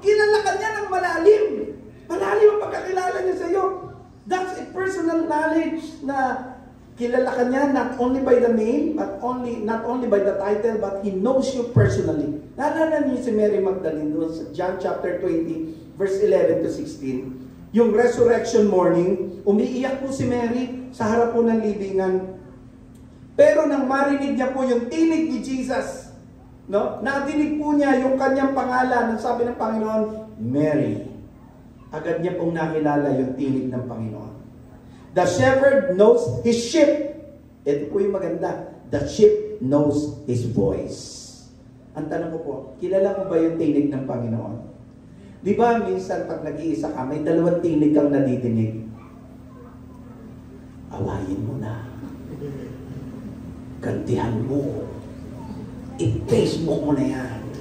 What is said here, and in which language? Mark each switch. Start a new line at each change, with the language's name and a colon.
Filipino: Kilala ka niya ng malalim. Malalim ang pagkakilala niya sa iyo.
English: That's a personal knowledge
Filipino: na kilala ka niya
English: not only by the name, but not only by the title, but He knows you personally.
Filipino: Naalala niyo si Mary Magdalene doon sa John chapter 20, verse 11 to 16. Yung resurrection morning, umiiyak po si Mary sa harap po ng libingan. Pero nang marinig niya po yung tinig ni Jesus, no? Nadinig po niya yung kanyang pangalan, ang sabi ng Panginoon, Mary. Agad niya pong nakilala yung tinig ng Panginoon.
English: The shepherd knows his sheep.
Filipino: Ito po yung maganda.
English: The sheep knows his voice.
Filipino: Ang tanong ko po, kilala mo ba yung tinig ng Panginoon? Di ba minsan pag nag-iisa ka, may dalawang tinig kang nadidinig? Awayin mo na. Gantihan mo. I-Facebook mo na yan.